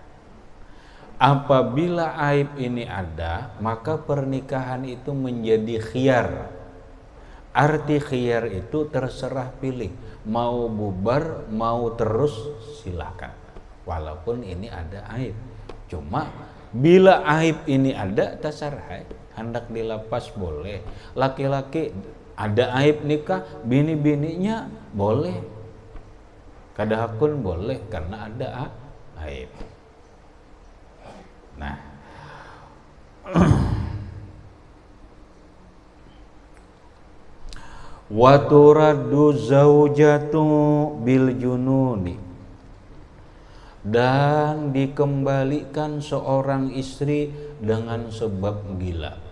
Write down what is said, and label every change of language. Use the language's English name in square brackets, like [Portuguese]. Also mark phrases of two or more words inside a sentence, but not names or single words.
[Indonesian] Apabila aib ini ada, maka pernikahan itu menjadi khiyar. Arti khiyar itu terserah pilih, mau bubar, mau terus silahkan. Walaupun ini ada aib. Cuma bila aib ini ada, [Banjar] tasarhai, hendak dilapas boleh. Laki-laki ada aib nikah, bini-bininya boleh. Kadahakun boleh karena ada aib. Nah, [Arabic] wa turaddu zaujatu bil jununi, [Indonesian] dan dikembalikan seorang istri dengan sebab gila.